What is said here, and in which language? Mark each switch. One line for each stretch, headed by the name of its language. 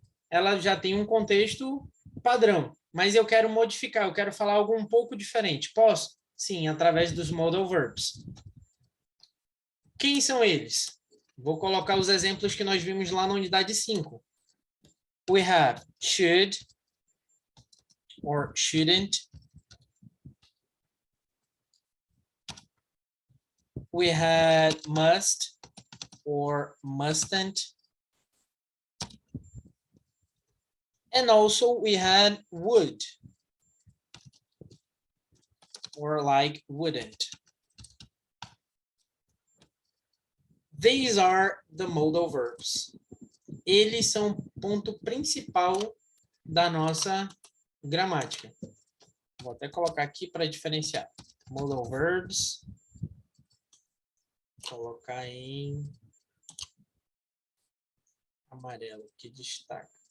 Portuguese: Ela já tem um contexto padrão, mas eu quero modificar, eu quero falar algo um pouco diferente. Posso? Sim, através dos modal verbs. Quem são eles? Vou colocar os exemplos que nós vimos lá na unidade 5.
English: We have should or shouldn't. We had must or mustn't. And also we had would or like wouldn't. These are the modal verbs.
Portuguese: Eles são o ponto principal da nossa gramática. Vou até colocar aqui para diferenciar. Modal verbs. Vou colocar em amarelo, que destaca.